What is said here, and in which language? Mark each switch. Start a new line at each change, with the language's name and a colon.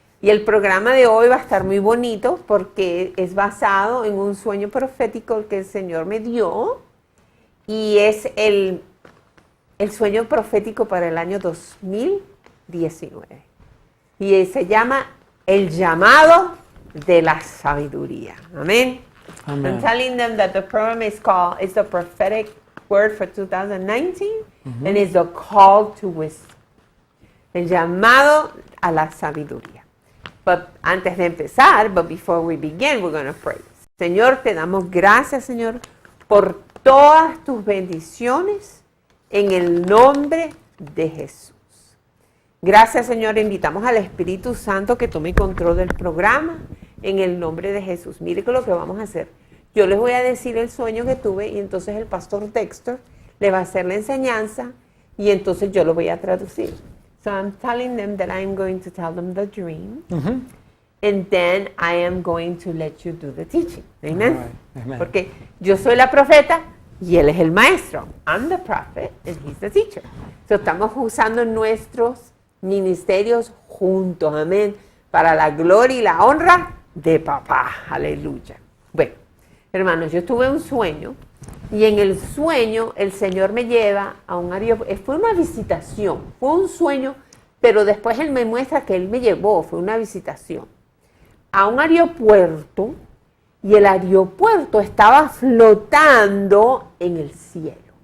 Spanish: Y el programa de hoy va a estar muy bonito porque es basado en un sueño profético que el Señor me dio. Y es el sueño profético para el año 2019. Y se llama El llamado de la sabiduría. Amén.
English: Amen. I'm telling them that the program is called, it's the prophetic word for 2019, and it's the call to wisdom.
Spanish: El llamado a la sabiduría.
English: But
Spanish: antes de empezar,
English: but before we begin, we're going to pray.
Spanish: Señor, te damos gracias, Señor, por todas tus bendiciones en el nombre de Jesús. Gracias, Señor. Invitamos al Espíritu Santo que tome control del programa en el nombre de Jesús. Mire que lo que vamos a hacer. Yo les voy a decir el sueño que tuve y entonces el pastor Dexter le va a hacer la enseñanza y entonces yo lo voy a traducir.
English: So I'm telling them that I'm going to tell them the dream and then I am going to let you do the teaching. Amen. All right. Amen.
Spanish: Porque yo soy la profeta y él es el maestro.
English: I'm the prophet and he's the teacher.
Spanish: So estamos usando nuestros ministerios juntos, amén, para la gloria y la honra de papá, aleluya. Bueno, hermanos, yo tuve un sueño y en el sueño el Señor me lleva a un aeropuerto. Fue una visitación, fue un sueño, pero después Él me muestra que Él me llevó, fue una visitación, a un aeropuerto y el aeropuerto estaba flotando en el cielo.